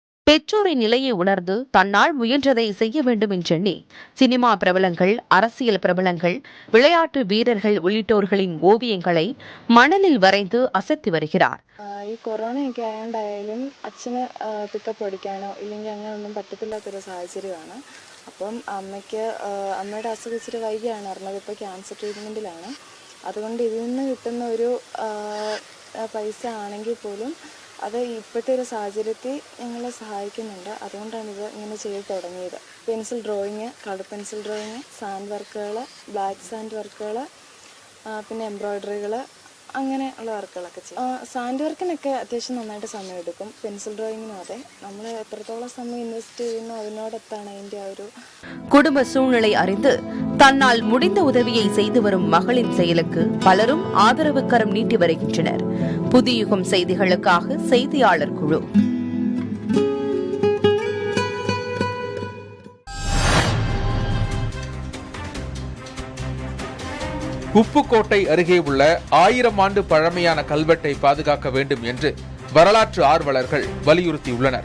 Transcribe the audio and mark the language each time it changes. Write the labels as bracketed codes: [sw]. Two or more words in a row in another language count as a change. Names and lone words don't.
[ta] பெற்றோரின் நிலையை உணர்ந்து தன்னால் முயன்றதை செய்ய வேண்டும் என்றெண்ணி சினிமா பிரபலங்கள், அரசியல் பிரபலங்கள், விளையாட்டு வீரர்கள் உள்ளிட்டோர்களின் ஓவியங்களை மணலில் വരയ്ந்து അസത്തി வருகிறார். [ml] ഈ കൊറോണയൊക്കെ ആയതുകൊണ്ടായാലും അച്ഛന് പിക്കപ്പ് പഠിക്കാനോ ഇല്ലെങ്കിൽ അങ്ങനെ ഒന്നും പറ്റത്തില്ലാത്തൊരു സാഹചര്യമാണ്. അപ്പം അമ്മയുടെ അസുഖം ഇച്ചിരി വൈകിയാണ് അറിഞ്ഞത്. ഇപ്പോൾ [en] cancer treatmentilaanu. [ml] അതുകൊണ്ട് ഇതിൽ നിന്ന് കിട്ടുന്ന ഒരു പൈസ ആണെങ്കിൽ പോലും അത് ഇപ്പോഴത്തെ ഒരു സാഹചര്യത്തിൽ ഞങ്ങളെ സഹായിക്കുന്നുണ്ട്. അതുകൊണ്ടാണ് ഇത് ഇങ്ങനെ ചെയ്ത് തുടങ്ങിയത്. [en] pencil drawing, colour pencil drawing, sand workukal, black sand workukal, [ml] പിന്നെ എംബ്രോയ്ഡറികൾ, അങ്ങനെയുള്ള വർക്കുകളൊക്കെ ചെയ്യും. [en] sand workinokke [ml] അത്യാവശ്യം നന്നായിട്ട് സമയമെടുക്കും. [en] pencil drawinginum [ml] അതെ. നമ്മൾ എത്രത്തോളം സമയം ഇൻവെസ്റ്റ് ചെയ്യുന്നു അതിനോടൊത്താണ് അതിൻ്റെ ആ ഒരു [ta] குடும்ப சூழ்நிலை அறிந்து தன்னால் முடிந்த உதவியை செய்து வரும் மகளின் செயலுக்கு பலரும் ஆதரவு கரம் நீட்டி வருகின்றனர். புதியுகம் செய்திகளுக்காக செய்தியாளர் குழு. உப்புக்கோட்டை அருகே உள்ள 1000 ஆண்டு பழமையான கல்வெட்டை பாதுகாக்க வேண்டும் என்று வரலாற்று ஆர்வலர்கள் வலியுறுத்தியுள்ளனர்.